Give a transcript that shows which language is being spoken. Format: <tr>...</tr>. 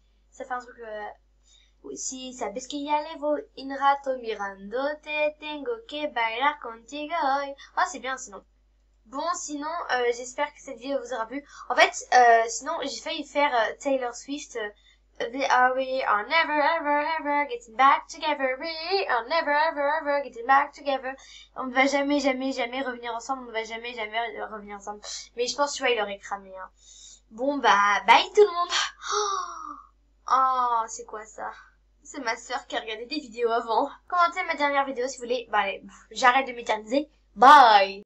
<fr>Ça fait un truc,</fr> <es>Si sabes que ya llevo un rato mirándote, tengo que bailar contigo hoy.</es> <fr>Oh, c'est bien sinon. Bon, sinon, j'espère que cette vidéo vous aura plu. En fait, sinon, j'ai failli faire Taylor Swift.</fr> <en>We are never ever ever getting back together. We are never ever ever getting back together.</en> <fr>On ne va jamais, jamais, jamais revenir ensemble. On ne va jamais, jamais revenir ensemble. Mais je pense, tu vois, il aurait cramé. Hein. Bon, bah, bye tout le monde. Oh, c'est quoi ça? C'est ma sœur qui a regardé des vidéos avant. Commentez ma dernière vidéo si vous voulez. Bah allez, j'arrête de m'éterniser. Bye!</fr>